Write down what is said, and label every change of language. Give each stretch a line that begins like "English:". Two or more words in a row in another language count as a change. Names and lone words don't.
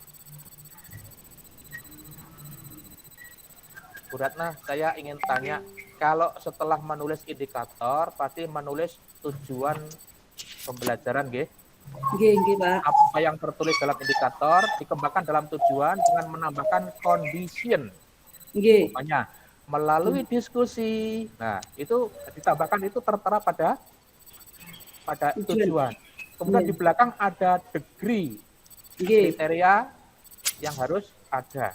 Indonesian: Bu Ratna, saya ingin tanya kalau setelah menulis indikator pasti menulis tujuan pembelajaran nggih. Nggih, Pak. Apa yang tertulis dalam indikator dikembangkan dalam tujuan dengan menambahkan condition. Nggih. Umpamanya melalui diskusi. Nah, itu ditambahkan itu tertera pada tujuan. Kemudian di belakang ada degree. Kriteria yang harus ada.